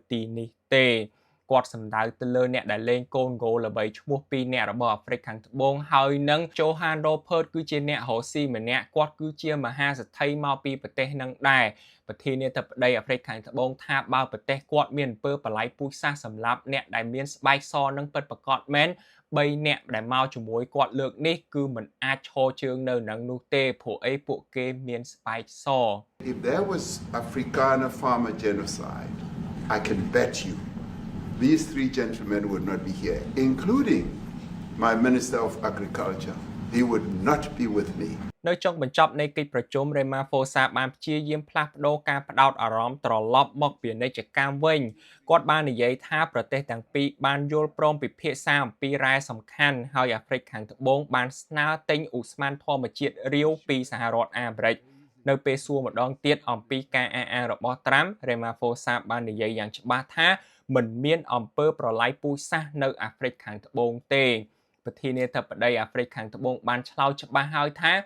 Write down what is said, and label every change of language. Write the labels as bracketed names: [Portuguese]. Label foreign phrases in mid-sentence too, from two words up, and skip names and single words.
[Khmer] ទីនេះទេគាត់សម្ដៅទៅលើអ្នកដែលលេងកូនហ្គោល្បីឈ្មោះ2អ្នករបស់អាហ្វ្រិកខាងត្បូងហើយនឹង Johan Rupert គឺជាអ្នករស់ស៊ីម្នាក់គាត់គឺជាមហាសេដ្ឋីមកពីប្រទេសនឹងដែរប្រធានាធិបតីអាហ្វ្រិកខាងត្បូងថាបើប្រទេសគាត់មានអំពើប្រល័យពូជសាសន៍សម្រាប់អ្នកដែលមានស្បែកសនឹងពិតប្រាកដមែន3អ្នកដែលមកជាមួយគាត់លើកនេះគឺមិនអាចឈរជើងនៅនឹងនោះទេព្រោះអីពួកគេមានស្បែកស [English] If there was Afrikaner farmer genocide, I can bet you these three gentlemen would not be here, including my Minister of Agriculture. He would not be with me. [Khmer] នៅចុងបញ្ចប់នៃកិច្ចប្រជុំ Ramaphosa បានព្យាយាមផ្លាស់ប្ដូរការផ្ដោតអារម្មណ៍ត្រឡប់មកពាណិជ្ជកម្មវិញគាត់បាននិយាយ ថាប្រទេសទាំងពីរបានយល់ព្រមពិភាក្សាអំពីរ៉ែសំខាន់ហើយអាហ្វ្រិកខាងត្បូងបានស្នើទិញឧស្ម័នធម្មជាតិរាវពីសហរដ្ឋអាមេរិកនៅពេលសួរម្ដងទៀតអំពីការអះអាងរបស់ត្រាំ Ramaphosa បាននិយាយយ៉ាងច្បាស់ថាមិនមានអំពើប្រល័យពូជសាសន៍នៅអាហ្វ្រិកខាងត្បូងទេប្រធានាធិបតីអាហ្វ្រិកខាងត្បូងបានឆ្លើយច្បាស់ហើយថា